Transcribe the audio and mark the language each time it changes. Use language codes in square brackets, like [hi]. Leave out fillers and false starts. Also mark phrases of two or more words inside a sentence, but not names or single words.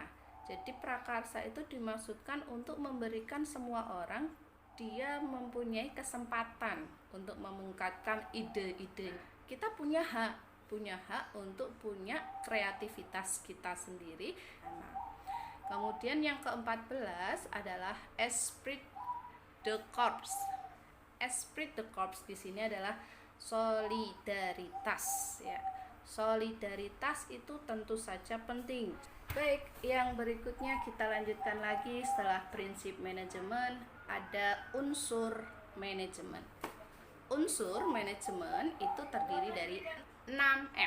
[id] Jadi prakarsa itu dimaksudkan untuk memberikan semua orang dia mempunyai kesempatan untuk mengungkapkan ide-ide. Kita punya hak untuk punya kreativitas kita sendiri. Nah, kemudian yang ke-14 adalah [fr] esprit de corps. Esprit de corps [id] di sini adalah solidaritas ya. Solidaritas itu tentu saja penting. Baik, yang berikutnya kita lanjutkan lagi. Setelah prinsip manajemen ada unsur manajemen. Unsur manajemen itu terdiri dari 6M.